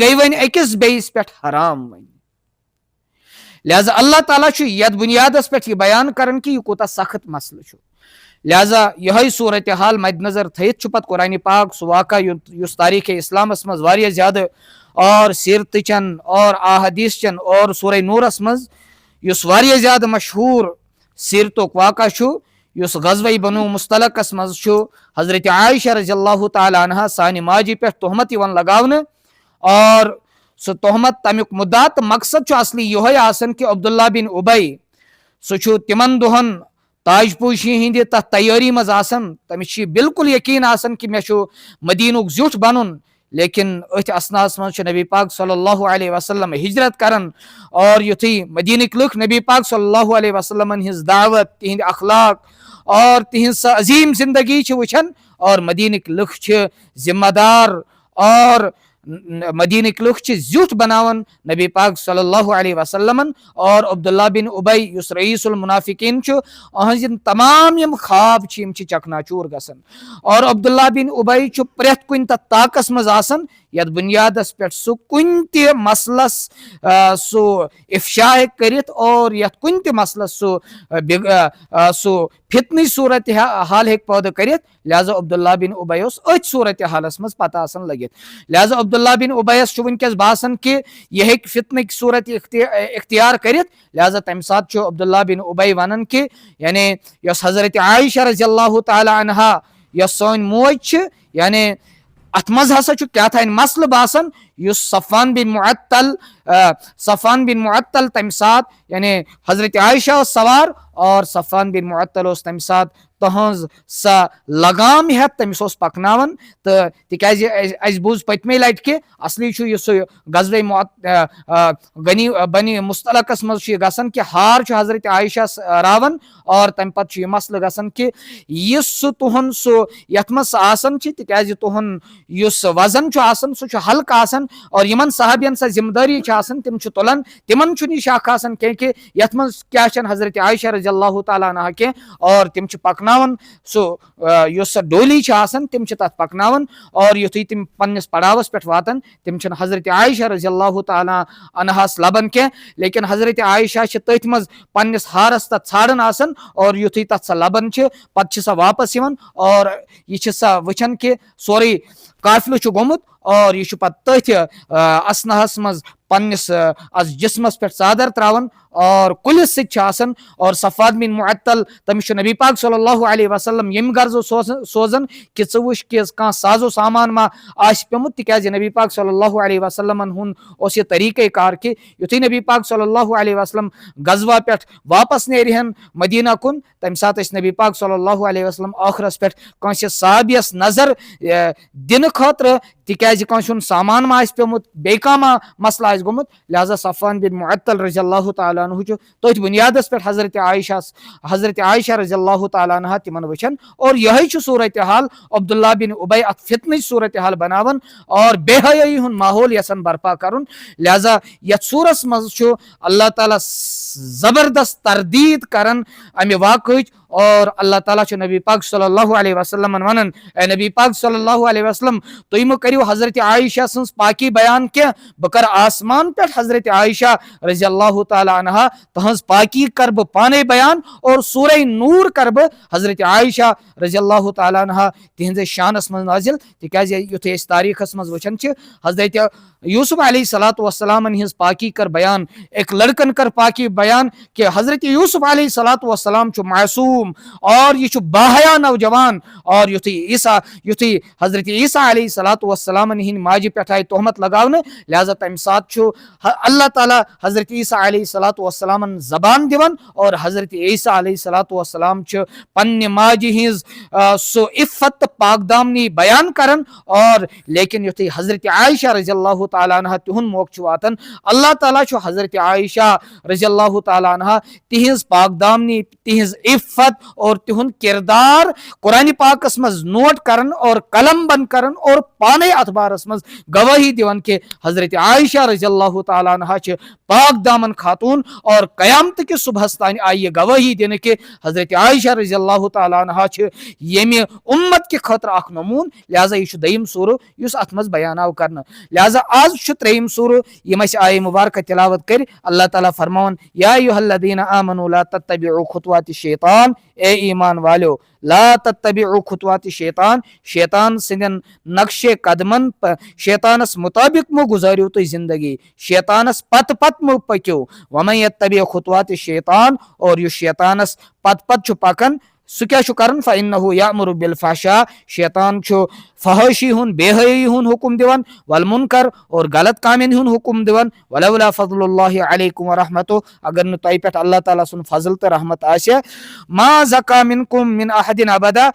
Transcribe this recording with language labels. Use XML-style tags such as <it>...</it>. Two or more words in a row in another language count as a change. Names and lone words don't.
<ks>گٔے وۄنۍ أکِس بیٚیِس پٮ۪ٹھ حرام وۄنۍ لہذا اللہ تعالیٰ چھُ یتھ بنیادس پٮ۪ٹھ یہ بیان کران کہ یہ کوٗتاہ سخت مسلہٕ چھُ لہذا یہے صورت حال مد نظر تھٲیِتھ چھُ پتہٕ قرآن پاک سُہ واقعہ یُس تاریخ اسلامس منٛز واریاہ زیادٕ اور سیرتٕچن اور احادیثچن اور سورہ نورس منٛز یُس واریاہ زیادٕ مشہوٗر سیرتُک واقعہ چھُ یُس غزوہ بنو مستلقس منٛز چھُ حضرت عائشہ</ks> <ar>رضی اللہ تعالیٰ عنہا</ar> <ks>سانہِ ماجہِ پٮ۪ٹھ تہمت یِوان لگاونہٕ اور سُہ تہمت تمیُک مُدعا تہٕ مقصد چھُ اصلی یِہوے آسان کہ عبداللہ بن ابی سُہ چھُ تِمن دۄہن تاج پوشی ہندِ تتھ تیٲری منٛز آسان تٔمِس چھُ بالکل یقین آسان کہ مےٚ چھُ مدیٖنُک زیُٹھ بنُن لیکن أتھۍ اسناہس منٛز چھُ نبی پاک</ks> <ar>صلی اللہ علیہ وسلم</ar> <ks>ہجرت کران اور یُتھُے مدیٖنٕکۍ لُکھ نبی پاک</ks> <ar>صلی اللہ علیہ وسلمن</ar> <ks>ہٕنٛز دعوت تِہنٛدۍ اخلاق اور تِہنٛز سۄ عظیٖم زندگی چھِ وٕچھان اور مدیٖنٕکۍ لُکھ چھِ ذمہ دار اور مدیٖنٕکۍ لُکھ چھِ زیُٹھ بناوان نبی پاک</ks> <ar>صلی اللہ علیہ وسلمن</ar> <ks>اور عبداللہ بن ابی یُس</ks> <ar>رئیس المنافقین</ar> <ks>چھُ أہنٛز یِم تمام یِم خواب چھِ یِم چھِ چکنا چوٗر گژھان اور عبداللہ بن ابی چھُ پرٮ۪تھ کُنہِ تتھ طاقس منٛز آسان یتھ بنیادس پٮ۪ٹھ سُہ کُنہِ تہِ مسلس سُہ افشا ہیٚکہِ کٔرِتھ اور یتھ کُنہِ تہِ مسلس سُہ فتنٕچ صورت حال ہیٚکہِ پٲدٕ کٔرِتھ لہذا عبداللہ بن ابی اوس أتھۍ صورت حالس منٛز پتہ آسان لٔگِتھ لہذا عبداللہ بن ابیَس چھُ وٕنکیٚس باسان کہ یہِ ہیٚکہِ فتنٕکۍ صورت اختیار کٔرِتھ لہذا تمہِ ساتہٕ چھُ عبداللہ بن ابی ونان کہ یعنی یۄس حضرت عائشہ</ks> <ar>رضی اللہ تعالیٰ عنہا</ar> <ks>یۄس سٲنۍ موج چھِ یعنی اتھ منٛز ہسا چھُ کیٛاہ تانۍ مسلہٕ باسان یُس صفوان بن معطل تمہِ ساتہٕ یعنی حضرت عائشہ اوس سوار اور صفوان بن معطل اوس تمہِ ساتہٕ تہنٛز سۄ لگام ہیٚتھ تٔمِس اوس پکناوان تہٕ تِکیازِ اَسہِ بوٗز پٔتمہِ لٹہِ کہِ اصلی چھُ یُس سُہ غزوہ بنی مستلقس منٛز چھُ یہِ گژھان کہ ہار چھُ حضرت عائشہس راوان اور تمہِ پتہٕ چھُ یہِ مسلہٕ گژھان کہ یُس سُہ تُہُنٛد سُہ یتھ منٛز سُہ آسان چھِ تِکیازِ تُہُنٛد یُس وزن چھُ آسان سُہ چھُ ہلکہٕ آسان اور یِمن صحابین سۄ ذمہٕ دٲری چھِ آسان تِم چھِ تُلان تِمن چھُنہٕ یہِ شک آسان کینٛہہ کہ یتھ منٛز کیٛاہ چھنہٕ حضرت عائشہ</ks> <ar>رضی اللہ تعالیٰ عنہا</ar> <ks>کینٛہہ اور تِم چھِ پکناوان سُہ یُس سۄ ڈولی چھِ آسان تِم چھِ تتھ پکناوان اور یُتھُے تِم پننِس پڑاوس پٮ۪ٹھ واتان تِم چھِنہٕ حضرت عائشہ</ks> <ar>رضی اللہ تعالیٰ عنہاس</ar> <ks>لبان کینٛہہ لیکن حضرت عائشہ چھِ تٔتھۍ منٛز پننِس ہارس تتھ ژھانڈان آسان اور یُتھُے تتھ سۄ لبان چھِ پتہٕ چھِ سۄ واپس یِوان اور یہِ چھِ سۄ وٕچھان کہ سورُے قافلہٕ چھُ گوٚمُت اور یہِ چھُ پتہٕ تٔتھۍ اسناہس منٛز پننِس اتھ جسمس پٮ۪ٹھ ژادر تراوان اور کُلِس سۭتۍ چھِ آسان اور صفوان بن معطل تٔمِس چھُ نبی پاک</ks> <ar>صلی اللہ علیہ وسلم</ar> <ks>ییٚمہِ غرضہٕ سوزان کہ ژٕ وٕچھ کہ کانٛہہ سازو سامان ما آسہِ پیوٚمُت تِکیازِ نبی پاک</ks> <ar>صلی اللہ علیہ وسلمن</ar> <ks>ہُنٛد اوس یہِ طریٖقے کار کہ یُتھُے نبی پاک</ks> <ar>صلی اللہ علیہ وسلم</ar> <ks>غزوہ پٮ۪ٹھ واپس نیرِہن مدیٖنہ کُن تمہِ ساتہٕ ٲسۍ نبی پاک</ks> <ar>صلی اللہ علیہ وسلم</ar> <ks>ٲخرس پٮ۪ٹھ کٲنٛسہِ صحابیَس نظر دِنہٕ خٲطرٕ تِکیازِ کٲنٛسہِ ہُنٛد سامان ما آسہِ پیوٚمُت بیٚیہِ کانٛہہ ما مسلہٕ آسہِ گوٚمُت لہذا صفوان بن معطل</ks> <ar>رضی اللہ تعالیٰ عنہ</ar> <ks>چھُ تٔتھۍ بنیادس پٮ۪ٹھ حضرت عائشہ</ks> <ar>رضی اللہ تعالیٰ عنہا</ar> <ks>تِمن وٕچھان اور یِہے چھُ صورت حال عبداللہ بن ابی اتھ فتنٕچ صورت حال بناوان اور بے حیٲیی ہُنٛد ماحول یژھان برپا کرُن لہذا یتھ سورس منٛز چھُ اللہ تعالیٰ زبردست تردید کران امہِ واقعٕچ اور اللہ تعالیٰ چھُ نبی پاک</ks> <ar>صلی اللہ علیہ وسلمن</ar> <ks>ونان اے نبی پاک</ks> <ar>صلی اللہ علیہ وسلم</ar> <ks>تُہۍ مہٕ کٔرِو حضرت عائشہ سٕنٛز پاکی بیان کینٛہہ بہٕ کرٕ آسمان پٮ۪ٹھ حضرت عائشہ</ks> <ar>رضی اللہ تعالیٰ عنہا</ar> <ks>تہنٛز پاکی کرٕ بہٕ پانے بیان اور سورہ نور کرٕ بہٕ حضرت عائشہ</ks> <ar>رضی اللہ تعالیٰ عنہا</ar> <ks>تِہنٛزِ شانس منٛز نازل تِکیازِ یُتھُے أسۍ تاریٖخس منٛز وٕچھان چھِ حضرت یوسف</ks> <ar>علیہ الصلوۃ والسلامن</ar> <ks>ہِنٛز پاکی کر بیان ایک لڑکن کر پاکی بیان کہ حضرت یوسف علیہ</ks> <ar>الصلوۃ والسلام</ar> <ks>چھُ معصوم اور یہ چھُ باحیا نوجوان اور یُتھُے حضرت عیسیٰ</ks> <ar>علیہ الصلوۃ والسلامن</ar> <ks>ہِنٛدِ ماجہِ پٮ۪ٹھ آیہِ تہمت لگاونہٕ لہذا تمہِ ساتہٕ چھُ اللہ تعالیٰ حضرت عیسیٰ</ks> <ar>علیہ الصلوۃ والسلامن</ar> <ks>زبان دِوان اور حضرت عیسیٰ</ks> <ar>علیہ الصلوۃ والسلام</ar> <ks>چھُ پننہِ ماجہِ ہِنٛز سُہ عفت تہٕ پاک دامنی بیان کران اور لیکن یُتھُے حضرت عائشہ</ks> <ar>رضی اللہ تعالیٰ عنہا</ar> <ks>تِہُنٛد موقعہٕ چھُ واتان اللہ تعالیٰ چھُ حضرت عائشہ</ks> <ar>رضی اللہ تعالیٰ عنہا</ar> <ks>تِہنٛز پاک دامنی تِہنٛز عفت صفت اور تہند کردار قرآن پاکس مز نوٹ کرن اور قلم بند کرن اور پانے اتبارس مز گواہی دیون کہ حضرت عائشہ</ks> <ar>رضی اللہ تعالیٰ عنہ</ar> <ks>پاک دامن خاتون اور قیامت کے صبحس تان آئی یہ گواہی دن کہ حضرت عائشہ</ks> <ar>رضی اللہ تعالیٰ عنہ</ar> <ks>یمہ امت کے خاطر اخ نمون. لہذا یہ دویم سورہ یس ات مز بیان آو کرنا. لہذا آج تریم سورہ یم اس آیہ مبارکہ تلاوت کر اللہ تعالیٰ فرماون</ks> <ar>یا ایھا الذین آمنوا لا تتبعوا خطوات الشیطان.</ar> <ur>اے ایمان والو</ur> <ar>لا تتبعوا خطوات الشیطان.</ar> <ks>شیطان سندن نقش قدمن شیطانس مطابق مو گزاریو تو زندگی, شیطانس پت پت مو پکیو.</ks> <ar>ومن یتبع خطوات الشیطان</ar> <ks>اور یو شیطانس پت پت چھ پکن سہ کیا کرن</ks> <ar>فإنہ یأمر بالفحشاء.</ar> <ks>شیطان چھ فحاشی ہن بے حیائی ہن حکم دیوان والمنکر اور غلط کامین ہن حکم دیوان.</ks> <ar>ولولا فضل اللہ علیکم ورحمتہ.</ar> <ks>اگر نہ تہ پہ اللہ تعالیٰ سن فضل تو رحمت آسہ</ks> <ar>ما زکا منکم من احد ابدا.</ar>